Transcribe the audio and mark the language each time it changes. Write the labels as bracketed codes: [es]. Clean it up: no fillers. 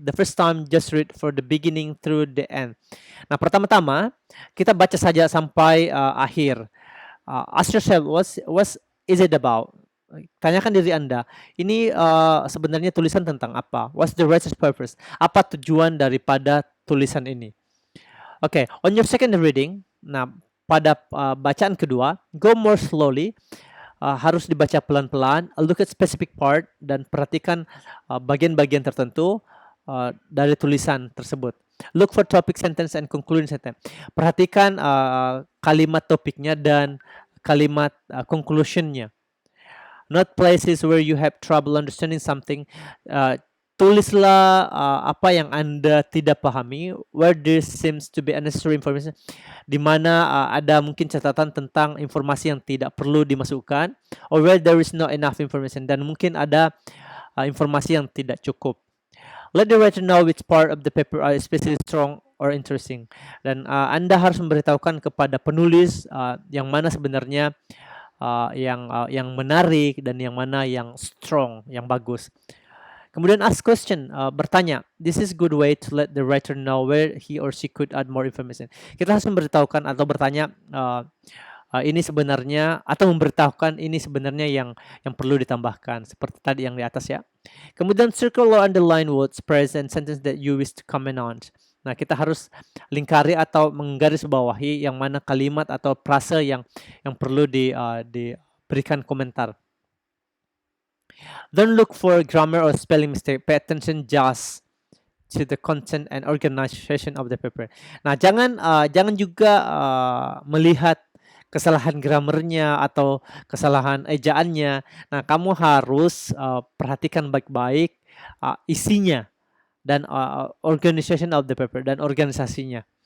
[en] The first time, just read for the beginning through the end. [id] Nah, pertama-tama kita baca saja sampai akhir. [en] Ask yourself, what is it about? [id] Tanyakan diri Anda, ini sebenarnya tulisan tentang apa? [en] What's the writer's purpose? [id] Apa tujuan daripada tulisan ini? [en] On your second reading, [id] nah pada bacaan kedua, [en] go more slowly. [id] Harus dibaca pelan-pelan. [en] Look at specific part [id] dan perhatikan bagian-bagian tertentu dari tulisan tersebut. [en] Look for topic sentence and conclusion sentence. [id] Perhatikan kalimat topiknya dan kalimat conclusionnya. [en] Not places where you have trouble understanding something. [id] Tulislah apa yang Anda tidak pahami, [en] where there seems to be unnecessary information, [id] di mana ada mungkin catatan tentang informasi yang tidak perlu dimasukkan, [en] or where there is not enough information, [id] dan mungkin ada informasi yang tidak cukup. [en] Let the writer know which part of the paper are especially strong or interesting. [id] Dan Anda harus memberitahukan kepada penulis yang mana sebenarnya yang menarik dan yang mana yang strong, yang bagus. Kemudian [en] ask question, [id] bertanya. [en] This is good way to let the writer know where he or she could add more information. [id] Kita harus memberitahukan atau bertanya ini sebenarnya atau memberitahukan ini sebenarnya yang perlu ditambahkan seperti tadi yang di atas ya. [en] Kemudian circle or underline words, phrase and sentence that you wish to comment on. [id] Nah, kita harus lingkari atau menggarisbawahi yang mana kalimat atau frase yang perlu diberikan komentar. [en] Don't look for grammar or spelling mistake. Pay attention just to the content and organization of the paper. [id] Nah, jangan juga melihat kesalahan grammarnya atau kesalahan ejaannya. Nah, kamu harus perhatikan baik-baik isinya dan [en] organization of the paper [id] dan organisasinya.